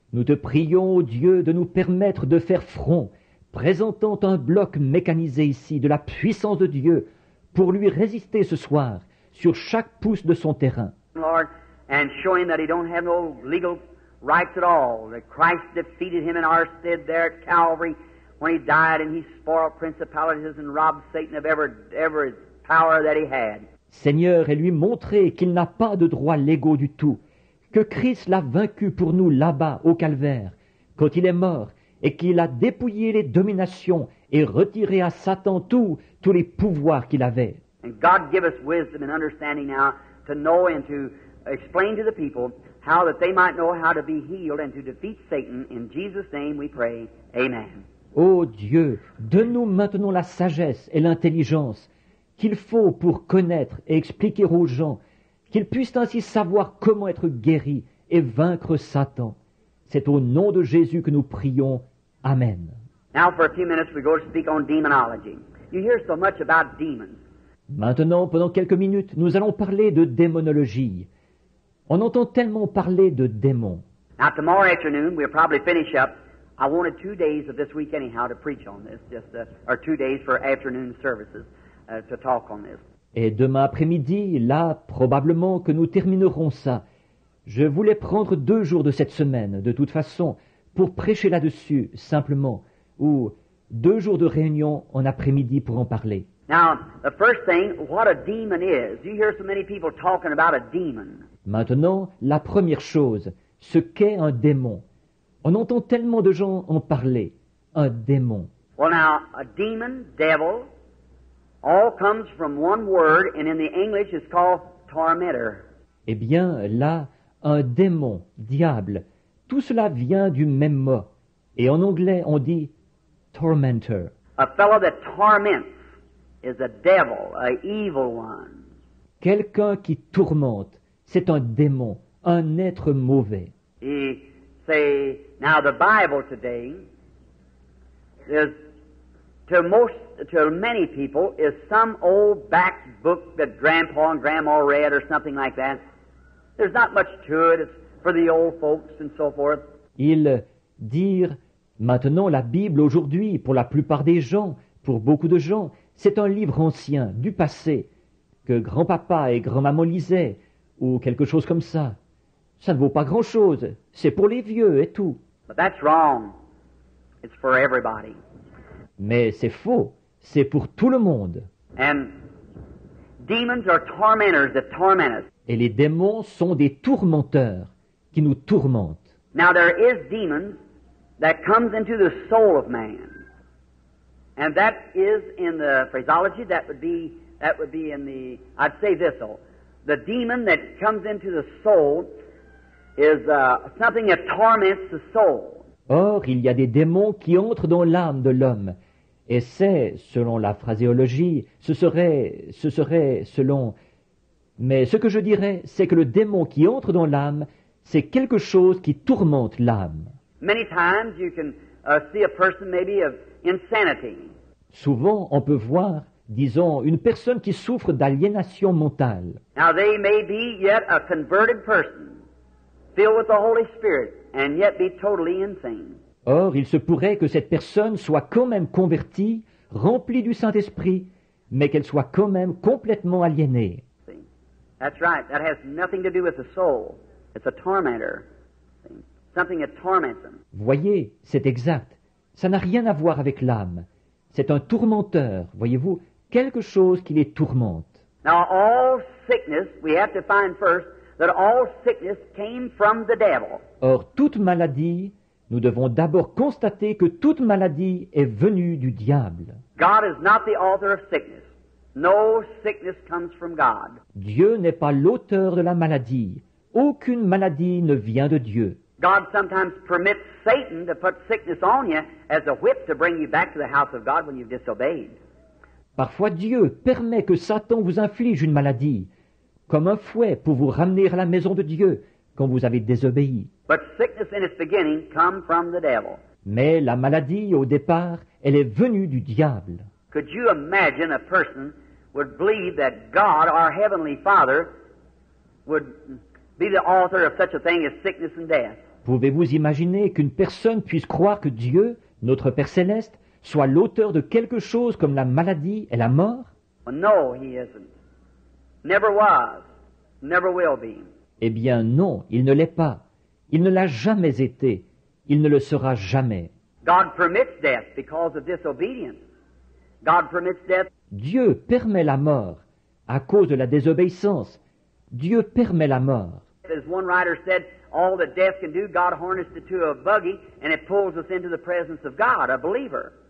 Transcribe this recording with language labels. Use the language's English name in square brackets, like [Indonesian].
[French] Nous te prions, ô Dieu, de nous permettre de faire front, présentant un bloc mécanisé ici de la puissance de Dieu pour lui résister ce soir sur chaque pouce de son terrain. [English] Lord, and show Him that He don't have no legal rights at all, that Christ defeated Him in our stead there at Calvary when He died and He spoiled principalities and robbed Satan of every power that he had. [French] Seigneur, et lui montrer qu'il n'a pas de droits légaux du tout, que Christ l'a vaincu pour nous là-bas au calvaire, quand il est mort, et qu'il a dépouillé les dominations et retiré à Satan tous les pouvoirs qu'il avait. [English] And God give us wisdom and understanding now to know and to explain to the people how that they might know how to be healed and to defeat Satan. In Jesus' name we pray. Amen. [French] Ô Dieu, donne-nous maintenant la sagesse et l'intelligence qu'il faut pour connaître et expliquer aux gens, qu'ils puissent ainsi savoir comment être guéris et vaincre Satan. C'est au nom de Jésus que nous prions. Amen. [English] Now for a few minutes we're going to speak on demonology. You hear so much about demons. [French] Maintenant, pendant quelques minutes, nous allons parler de démonologie. On entend tellement parler de démons. [English] Now tomorrow afternoon we'll probably finish up. I wanted 2 days of this week anyhow to preach on this, or 2 days for afternoon services to talk on this. [French] Et demain après-midi, là, probablement que nous terminerons ça. Je voulais prendre 2 jours de cette semaine, de toute façon, pour prêcher là-dessus, simplement, ou 2 jours de réunion en après-midi pour en parler. [English] Now, the first thing, what a demon is. You hear so many people talking about a demon. [French] Maintenant, la première chose, ce qu'est un démon. On entend tellement de gens en parler. Un démon. [English] Well, now, a demon, devil, all comes from one word, and in the English it's called tormentor. [French] Eh bien, là, un démon, diable, tout cela vient du même mot. Et en anglais, on dit tormentor. [English] A fellow that torments is a devil, a evil one. [French] quelqu'un qui tourmente, c'est un démon, un être mauvais. [English] He say, now the Bible today is, to many people, is some old back book that Grandpa and Grandma read or something like that. There's not much to it. It's for the old folks and so forth. [French] Ils dirent, maintenant la Bible aujourd'hui, pour la plupart des gens, pour beaucoup de gens, c'est un livre ancien, du passé, que grand-papa et grand-maman lisaient, ou quelque chose comme ça. Ça ne vaut pas grand-chose, c'est pour les vieux et tout. [English] But that's wrong. It's for everybody. [French] Mais c'est faux, c'est pour tout le monde. [English] And demons are tormentors that torment us. [French] Et les démons sont des tourmenteurs qui nous tourmentent. [English] Now there is demons that comes into the soul of man. And that is in the phraseology, that would be in the, I'd say this though, the demon that comes into the soul is something that torments the soul. [French] Or, il y a des démons qui entrent dans l'âme de l'homme. Et c'est, selon la phraséologie, ce serait selon... Mais ce que je dirais, c'est que le démon qui entre dans l'âme, c'est quelque chose qui tourmente l'âme. [English] Many times you can see a person maybe of insanity. [French] Souvent, on peut voir, disons, une personne qui souffre d'aliénation mentale. [English] Now they may be yet a converted person, filled with the Holy Spirit, and yet be totally insane. [French] Or, il se pourrait que cette personne soit quand même convertie, remplie du Saint-Esprit, mais qu'elle soit quand même complètement aliénée. [English] See? That's right. That has nothing to do with the soul. It's a tormentor. See? Something that torments them. [French] Voyez, c'est exact. Ça n'a rien à voir avec l'âme. C'est un tourmenteur, voyez-vous, quelque chose qui les tourmente. [English] Now all sickness, we have to find first that all sickness came from the devil. [French] Or, toute maladie, nous devons d'abord constater que toute maladie est venue du diable. [English] God is not the author of sickness. No sickness comes from God. [French] Dieu n'est pas l'auteur de la maladie. Aucune maladie ne vient de Dieu. [English] God sometimes permits Satan to put sickness on you as a whip to bring you back to the house of God when you've disobeyed. [French] Parfois Dieu permet que Satan vous inflige une maladie, comme un fouet pour vous ramener à la maison de Dieu quand vous avez désobéi. [English] But sickness in its beginning come from the devil. [French] Mais la maladie, au départ, elle est venue du diable. [English] Could you imagine a person would believe that God, our Heavenly Father, would be the author of such a thing as sickness and death? [French] Pouvez-vous imaginer qu'une personne puisse croire que Dieu, notre Père Céleste, soit l'auteur de quelque chose comme la maladie et la mort? [English] Well, no, He isn't. Never was. Never will be. [French] Eh bien non, il ne l'est pas. Il ne l'a jamais été. Il ne le sera jamais. [English] God permits death because of disobedience. God permits death. [French] Dieu permet la mort à cause de la désobéissance. Dieu permet la mort. [English] As one writer said, all that death can do, God harnessed it to a buggy and it pulls us into the presence of God, a believer.